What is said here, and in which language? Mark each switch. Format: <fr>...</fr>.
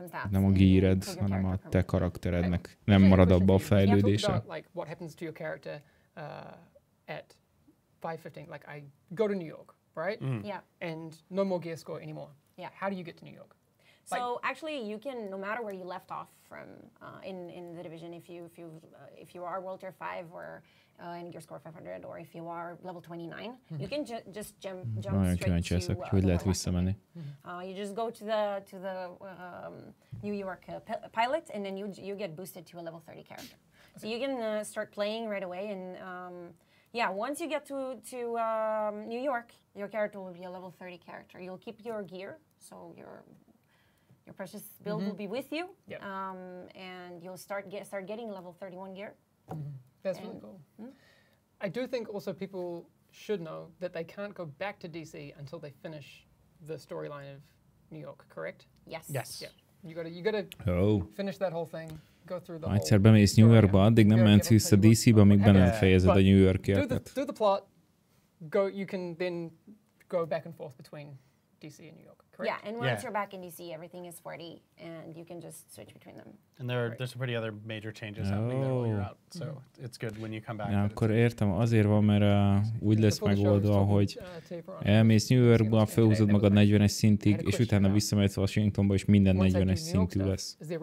<hu>Nem a geared, hanem a te karakterednek nem marad abba a fejlődése.</hu> <en>What happens to your character at 5:15? Like I go to New York, right? Yeah. And no more gear score anymore. Yeah. How do you get to New York? So actually, you can, no matter where you left off from in the division, if you are World Tier 5 or and your score 500, or if you are level 29, you can just jump straight to</en> <hu>hogy lehet visszamenni.</hu> <en>You just go to the New York pilot, and then you get boosted to a level 30 character. So you can start playing right away, and once you get to New York, your character will be a level 30 character. You'll keep your gear, so your precious build will be with you, and you'll start getting level 31 gear. That's really cool. I do think also people should know that they can't go back to DC until they finish the storyline of New York, correct? Yes. Yeah. You gotta finish that whole thing. Go through the whole.</en> <hu>Egyszer bemész New Yorkba, addig nem mehetsz vissza DC-be, amíg be nem fejezed a New York-értet.</hu> <en>Do the plot. You can then go back and forth between DC and New York. correct? Yeah, and once you're back in DC, everything is 40, and you can just switch between them. And there's some pretty other major changes happening there while you're out, so it's good when you come back.</en> <hu>Ja, akkor értem, azért van, mert úgy lesz megoldva, hogy elmész New Yorkba, felhúzod magad 40-es szintig, és utána visszamehetsz Washingtonba, és minden 40-es szintű lesz.</hu>